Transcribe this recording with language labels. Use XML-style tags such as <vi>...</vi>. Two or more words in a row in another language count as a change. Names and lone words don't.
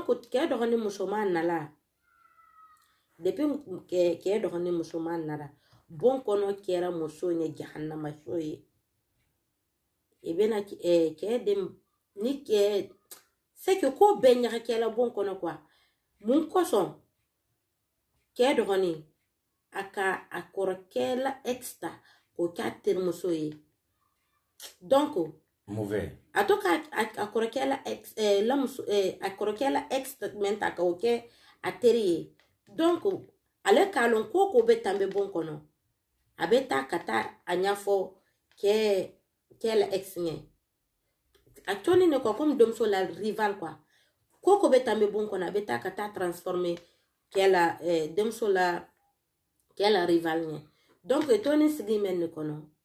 <bm>kɛ dɔgɔnin musoman nala depuis kɛ dɔgɔnin musoman nara bon kɔnɔ kɛra muso ye jahannama so ye e bɛna kɛ den ni kɛ</bm> <fr>c'est que</fr> <bm>ko bɛɛ ɲaga kɛla bon kɔnɔ quoi mun kɔsɔn kɛ dɔgɔnin a ka a kɔrɔkɛla extra o k'a terimuso ye donc mauvais a to ka a kɔrɔkɛla a kɔrɔkɛla extra men ta ka o kɛ a teri ye donc ale k'a lɔn ko bɛ tan bɛ bon kɔnɔ a bɛ taa ka taa a ɲɛfɔ kɛ la ex ɲɛ a tɔni ne kɔ comme denmuso la rival quoi ko bɛ tan bɛ bon kɔnɔ a bɛ taa ka taa transformer kɛ la denmuso la kɛ la rival ɲɛ donc tɔni sigi mɛn ne kɔnɔ</bm>